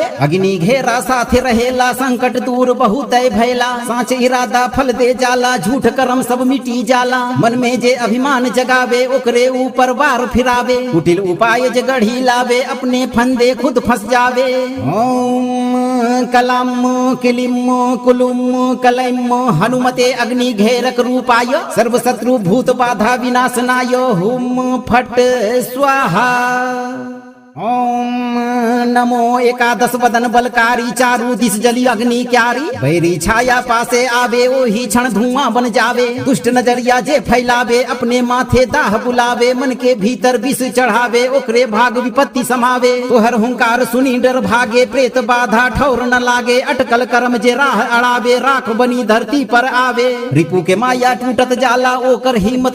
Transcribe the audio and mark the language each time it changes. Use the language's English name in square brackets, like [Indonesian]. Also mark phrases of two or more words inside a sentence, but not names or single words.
[Bhojpuri] अग्नि घेरा साथे रहेला संकट दूर बहुत भैला। साँच इरादा फल दे जाला झूठ कर्म सब मिटी जाला। मन में जे अभिमान जगावे ओकरे ऊपर वार फिरावे। कुटिल उपाय जे गढ़ी लावे अपने फंदे खुद फंस जावे। [Sanskrit] ओम कलम किलिम कुलुम कलैम हनुमते अग्नि घेरक रूपाय सर्व शत्रु भूत बाधा विनाशनाय हुम फट स्वाहा। ओम नमो [Bhojpuri] एकादश बदन बलकारी चारू दिस जली अग्नि क्यारी बैरी छाया पासे आवे ओही क्षण धुआं बन जावे दुष्ट नजरिया जे फैलावे अपने माथे दाह बुलावे मन के भीतर विष चढ़ावे ओकरे भाग विपत्ति समावे तोहर हुंकार सुनी डर भागे प्रेत बाधा ठौर न लागे अटकल कर्म जे राह अड़ावे राख बनी धरती पर आवे रिपु के माया टूटत जाला ओकर हिम्मत